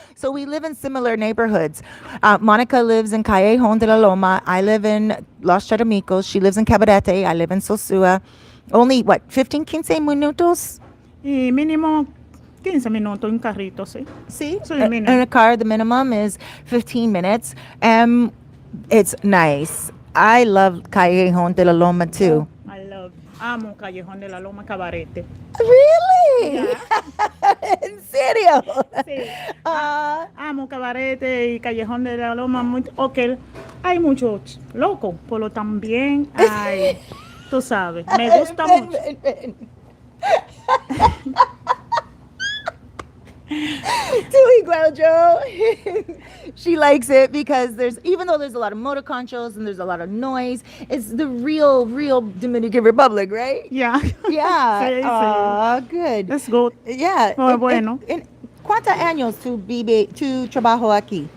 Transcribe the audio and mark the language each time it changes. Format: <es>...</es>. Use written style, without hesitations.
<en>So we live in similar neighborhoods. Monica lives in Callejón de la Loma. I live in Los Charamicos. She lives in Cabarete. I live in Sosua.</en> <es>Only, 15 minutos? Y mínimo 15 minutos en carrito, sí.</es> <en>Sí, in a car, the minimum is 15 minutes. It's nice. I love Callejón de la Loma too.</en> <es>Amo Callejón de la Loma, Cabarete.</es> <en>Really? Yeah.</en> <es>¿En serio? Sí. Amo Cabarete y Callejón de la Loma. Okay. Hay muchos locos, pero también hay, tú sabes, me gusta mucho. Too igual, Joe.</es> <en>She likes it because even though there's a lot of motor conchos and there's a lot of noise, it's the real Dominican Republic, right? Yeah. Yeah.</en> <es>Sí, oh, sí.</es> <en>good. That's good. Yeah.</en> <es>Oh, bueno. ¿Cuántos años tú trabajo aquí?</es>